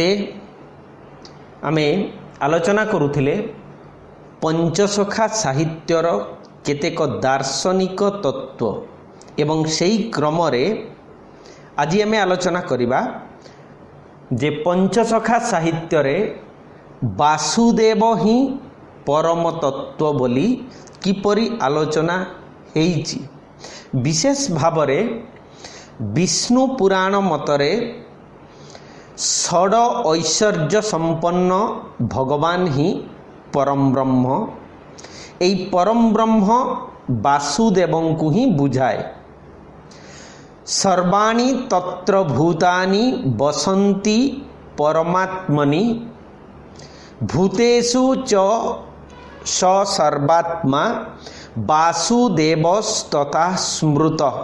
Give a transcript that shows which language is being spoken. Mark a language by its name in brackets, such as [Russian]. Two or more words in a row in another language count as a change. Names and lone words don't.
[Odia] ଆମେ ଆଲୋଚନା କରୁଥିଲେ ପଞ୍ଚସଖା ସାହିତ୍ୟର କେତେକ ଦାର୍ଶନିକ ତତ୍ତ୍ୱ ଏବଂ ସେଇ କ୍ରମ ରେ ଆଜି ଆମେ ଆଲୋଚନା କରିବା ଯେ ପଞ୍ଚସଖା ସାହିତ୍ୟ ରେ ବାସୁଦେବ ହିଁ ପରମ ତତ୍ତ୍ୱ ବୋଲି କିପରି ଆଲୋଚନା ହୋଇଛି। ବିଶେଷ ଭାବରେ ବିଷ୍ଣୁ ପୁରାଣ ମତରେ ଷଡ଼ ଐଶ୍ୱର୍ଯ୍ୟ ସମ୍ପନ୍ନ ଭଗବାନ ହିଁ ପରମ ବ୍ରହ୍ମ। ଏଇ ପରମ ବ୍ରହ୍ମ ବାସୁଦେବଙ୍କୁ ହିଁ ବୁଝାଏ। [Sanskrit] सर्वाणि तत्र भूतानि वसन्ति परमात्मनि भूतेषु च स सर्वात्मा वासुदेवस्तथा स्मृतः।